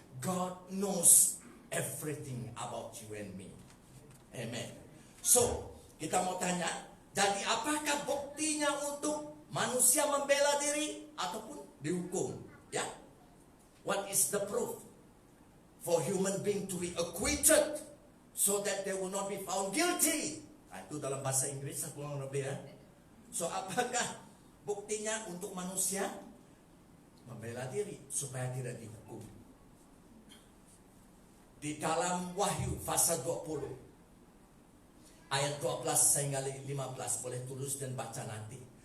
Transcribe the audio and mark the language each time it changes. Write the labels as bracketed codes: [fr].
[en] God knows everything about you and me. Amen. [ms] So, kita mau tanya, jadi apakah buktinya untuk manusia membela diri ataupun dihukum? Ya. [en] What is the proof for human being to be acquitted so that they will not be found guilty? [ms] Itu dalam bahasa Inggris kurang lebih ya. So, apakah buktinya untuk manusia membela diri supaya tidak dihukum? Di dalam Wahyu pasal 20 ayat 12 sehingga 15, boleh tulis dan baca nanti.